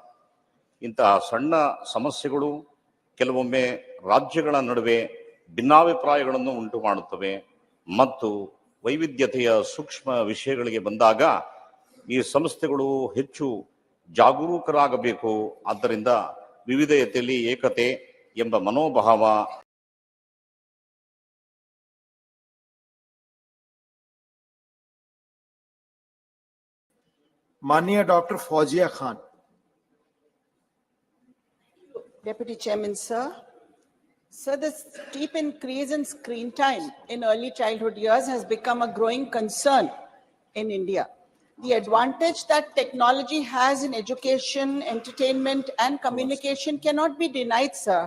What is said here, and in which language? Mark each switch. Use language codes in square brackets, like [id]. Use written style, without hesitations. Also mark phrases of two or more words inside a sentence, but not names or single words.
[kn] ಇಂತಹ ಸಣ್ಣ ಸಮಸ್ಯೆಗಳು ಕೆಲವೊಮ್ಮೆ ರಾಜ್ಯಗಳ ನಡುವೆ ಭಿನ್ನಾಭಿಪ್ರಾಯಗಳನ್ನು ಉಂಟು ಮಾಡುತ್ತವೆ ಮತ್ತು ವೈವಿಧ್ಯತೆಯ ಸೂಕ್ಷ್ಮ ವಿಷಯಗಳಿಗೆ ಬಂದಾಗ ಈ ಸಂಸ್ಥೆಗಳು ಹೆಚ್ಚು ಜಾಗರೂಕರಾಗಬೇಕು. ಆದ್ದರಿಂದ ವಿವಿಧತೆಯಲ್ಲಿ ಏಕತೆ ಎಂಬ ಮನೋಭಾವ [hi] माननीय डॉक्टर फौजिया खान। [en] Deputy Chairman, sir. Sir, the steep increase in screen time in early childhood years has become a growing concern in India. The advantage that technology has in education, entertainment, and communication cannot be denied, sir.